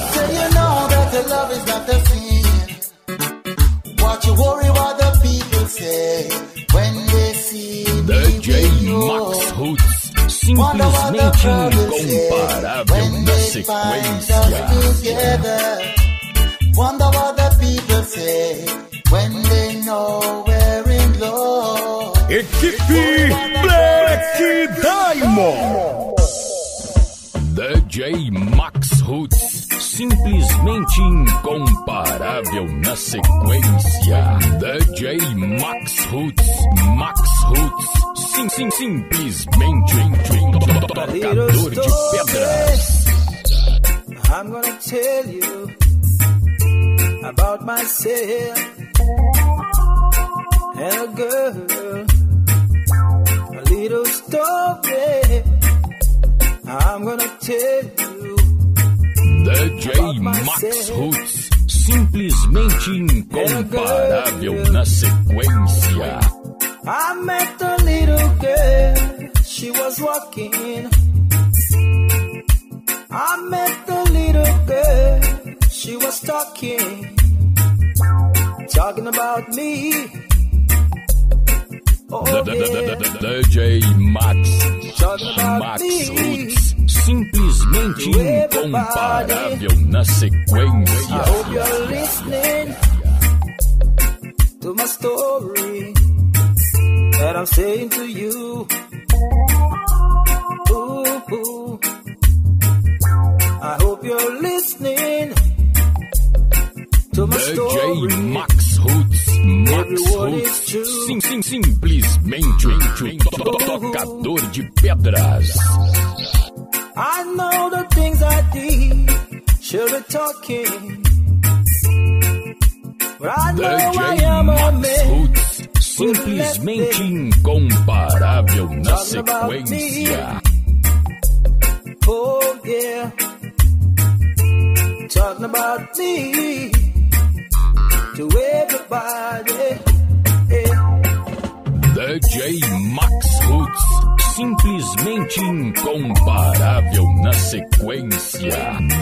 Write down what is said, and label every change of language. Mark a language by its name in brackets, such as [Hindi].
[English] Say you know that the love is not the sin. What you worry what the people say when they see [Portuguese] DJ Max Roots, simplesmente incomparável na sequência. [English] Wonder what the people say when they know we're in love. [Portuguese] Equipe Black Diamond. DJ Max Roots, simplesmente incomparável na sequência. DJ Max Roots, simplesmente tocador de pedras. [English] I'm gonna tell you about myself and a girl, a little story. I'm gonna tell you [Portuguese] DJ Max Roots, simplesmente incomparável na sequência. [English] I met a little girl, she was walking. I met a little girl, she was talking about me. Oh, yeah. [Portuguese] DJ Max Roots, simplesmente incomparável na sequência. [English] I hope you're listening to my story that I'm saying to you. Ooh. I hope you're listening to my story. [Portuguese] DJ Max Roots, simplesmente tocador de pedras. [English] I know the things I did, should be talking, but I know I am a man. [Portuguese] Roots, simplesmente incomparável na sequência. [English] Oh yeah, talking about me to everybody. [Portuguese] DJ Max Roots, simplesmente incomparável na sequência.